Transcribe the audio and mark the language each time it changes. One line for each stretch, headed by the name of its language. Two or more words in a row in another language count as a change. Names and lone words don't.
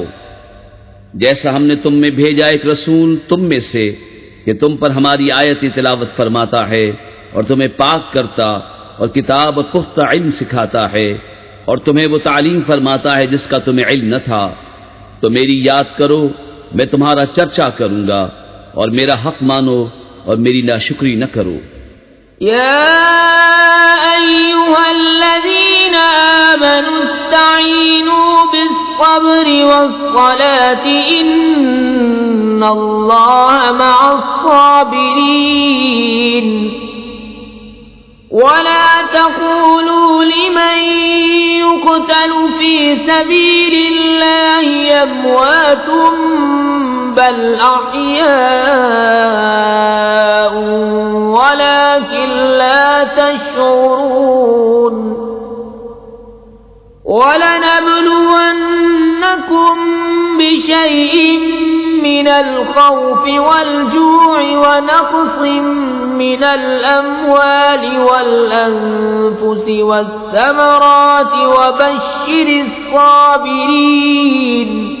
Urdu: جیسا ہم نے تم میں بھیجا ایک رسول تم میں سے کہ تم پر ہماری آیت تلاوت فرماتا ہے اور تمہیں پاک کرتا اور کتاب اور پختہ علم سکھاتا ہے، اور تمہیں وہ تعلیم فرماتا ہے جس کا تمہیں علم نہ تھا، تو میری یاد کرو، میں تمہارا چرچا کروں گا، اور میرا حق مانو اور میری ناشکری نہ کرو.
Arabic: يا أيها الذين آمنوا استعينوا بالصبر والصلاة إن الله مع الصابرين ولا تقولوا لمن يقتل في سبيل الله أموات بل أحياء ولكن لا تشعرون ولنبلونكم شيء من الخوف والجوع ونقص من الأموال والأنفس والثمرات وبشر الصابرين